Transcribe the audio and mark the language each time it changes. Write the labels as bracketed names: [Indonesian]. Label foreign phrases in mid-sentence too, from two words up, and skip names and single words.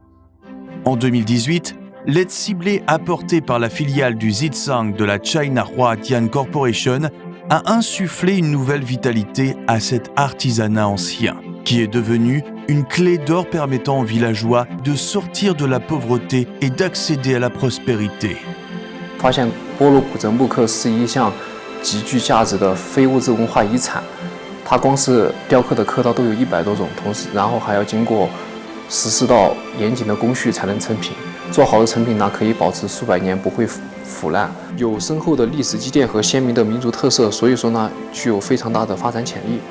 [French] En 2018, l'aide ciblée apportée par la filiale du Zhizang de la China Huadian Corporation a insufflé une nouvelle vitalité à cet artisanat ancien, qui est devenu une clé d'or permettant aux villageois de sortir de la pauvreté et d'accéder à la prospérité. [Chinese] 发现波罗古镇木刻是一项极具价值的非物质文化遗产，它光是雕刻的刻刀都有100多种，同时然后还要经过14道严谨的工序才能成品。做好的成品呢，可以保持数百年不会腐烂，有深厚的历史积淀和鲜明的民族特色，所以说呢，具有非常大的发展潜力。